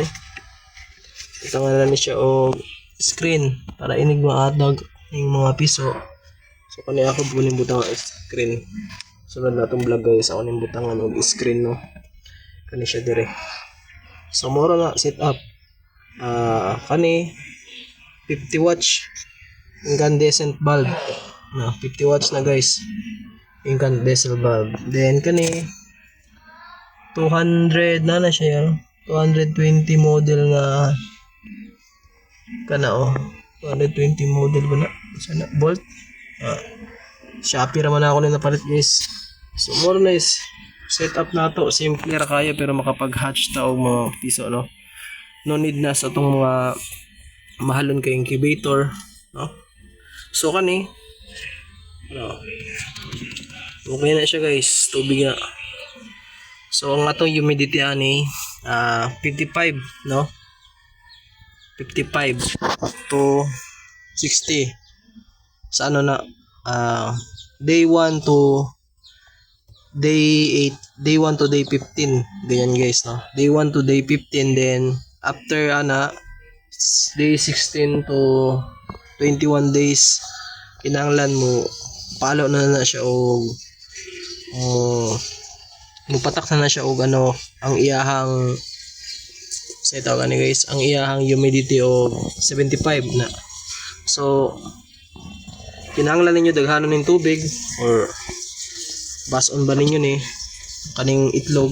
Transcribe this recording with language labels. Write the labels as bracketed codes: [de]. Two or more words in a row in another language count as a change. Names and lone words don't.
[ceb] Tangan na ni siya og screen para inig maadag yung mga piso. So kani ako bunin butang screen. Sunod na itong vlog guys, ako ning butangan og screen, no. Kani siya dire. So mura na set up. Kani [en] 50 watts incandescent bulb [ceb] na 50 watts na guys, [en] incandescent bulb. [ceb] Then kani 200 na siya yan. 220 model nga kana oh. 220 model ba na? Sana Bolt. Shopee raman ako na napalit guys. So [en] more or less setup [ceb] na to, simple ra kaya pero makapag-hatch ta og mga piso no. [en] No need [ceb] na sa tong mga mahalon kay incubator, no. So kani no. Okay na siya guys, tubig na. So ang atong humidity ani 55 no. 55 to 60 sa ano na [en] day 1 to day 8, day 1 to day 15 [ceb] ganyan guys no. [en] Day 1 to day 15, then after day 16 to 21 days [ceb] kinahanglan mo palo na siya og mupatak na siya og ano ang iyahang sa tawag ni guys ang iyahang humidity o 75 na. So kinahanglan ninyo daghanon ning tubig or bason ba ninyo ni kaning itlog.